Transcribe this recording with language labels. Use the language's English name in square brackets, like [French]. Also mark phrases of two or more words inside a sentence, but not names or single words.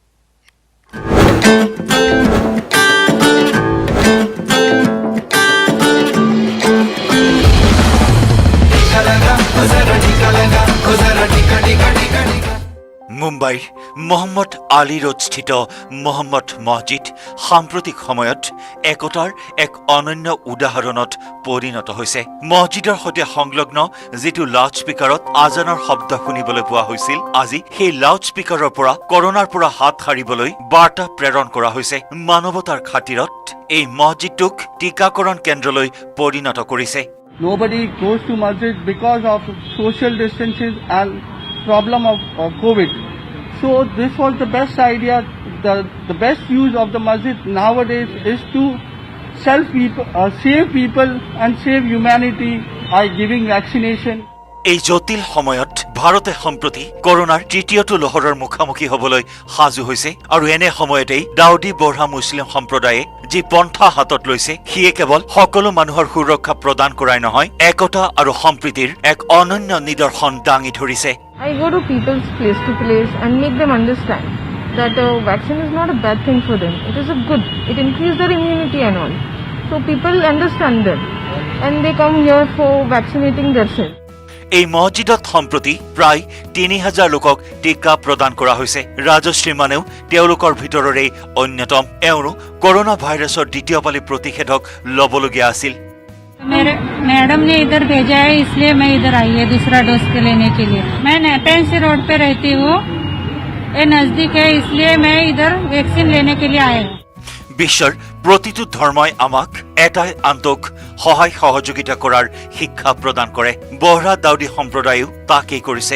[Assamese] মুম্বাইৰ মহম্মদ আলী ৰোডস্থিত মহম্মদ মছজিদ সাম্প্ৰতিক সময়ত একতাৰ এক অনন্য উদাহৰণত পৰিণত হৈছে। মছজিদৰ সৈতে সংলগ্ন যিটো লাউড স্পীকাৰত আজানৰ শব্দ শুনিবলৈ পোৱা হৈছিল, আজি সেই লাউড স্পীকাৰৰ পৰা কৰোনাৰ পৰা হাত সাৰিবলৈ বাৰ্তা প্ৰেৰণ কৰা হৈছে। মানৱতাৰ খাতিৰত এই মছজিদটোক টীকাকৰণ কেন্দ্ৰলৈ পৰিণত কৰিছে। [English] Nobody goes to masjid because of social distancing and problem of COVID. So this was the best idea. The best use of the masjid nowadays is to save people and save humanity by giving vaccination. [Assamese] এই জটিল সময়ত ভাৰতে সম্প্ৰতি কৰোনাৰ তৃতীয়টো লহৰৰ মুখামুখি হ'বলৈ সাজু হৈছে আৰু এনে সময়তেই দাউদি বহৰা মুছলিম সম্প্ৰদায়ে যি পন্থা হাতত লৈছে সিয়ে কেৱল সকলো মানুহৰ সুৰক্ষা প্ৰদান কৰাই নহয়, একতা আৰু সম্প্ৰীতিৰ এক অনন্য নিদৰ্শন দাঙি ধৰিছে। [English] I go to people's place to place and make them understand that vaccine is not a bad thing for them. It is a good. It increases their immunity and all. So people understand them and they come here for vaccinating themselves. [Assamese] এই মছজিদত সম্প্ৰতি প্ৰায় ৩,০০০ লোকক টীকা প্ৰদান কৰা হৈছে। ৰাজশ্ৰী মানেও তেওঁলোকৰ ভিতৰৰে অন্যতম। এওঁৰো কৰোনা ভাইৰাছৰ দ্বিতীয় পালি প্ৰতিষেধক ল'বলগীয়া আছিল। [Hindi] मैडम ने इधर भेजा है, इसलिए मैं इधर आई है दूसरा डोज के लेने के लिए। मैं नेपेंसी रोड पे रहती हूँ, ये नजदीक है, इसलिए मैं इधर वैक्सीन लेने के लिए आया हूँ। [Assamese] বিশ্বৰ প্ৰতিটো ধৰ্মই আমাক এটাই আনটোক সহায় সহযোগিতা কৰাৰ শিক্ষা প্ৰদান কৰে। বহৰা দাউদি সম্প্ৰদায়েও তাকেই কৰিছে।